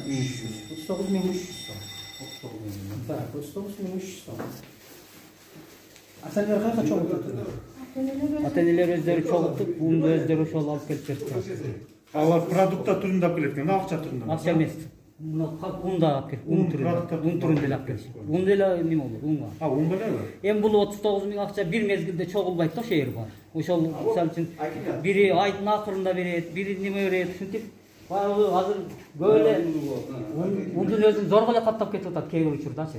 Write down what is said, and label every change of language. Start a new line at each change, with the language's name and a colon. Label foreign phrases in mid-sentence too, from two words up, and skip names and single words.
Kyrgyz: 39 миң 300 сом. Так, 39 миң 300 сом. Ата-энелер кайка чогултат? Ата-энелер өздөрү чогултуп, буунду өздөрү ошол алып келип беришет. Алар продукта түрүндө алып келет экен, акча түрүндө. Акча эмес. Ун да алып келип, un түрүндө эле алып келишет. Un деле неме болот, унга. Un белеби? Эми бул 39 000 акча бир мезгилде чогулбайт да, ошо жер бар. Ошол мисалы үчүн бири айдын акырында берет, бири неме берет, ушинтип баягы азыр көп эле ундун өзүн зорго эле каттап кетип атат кээ бир учурдачы.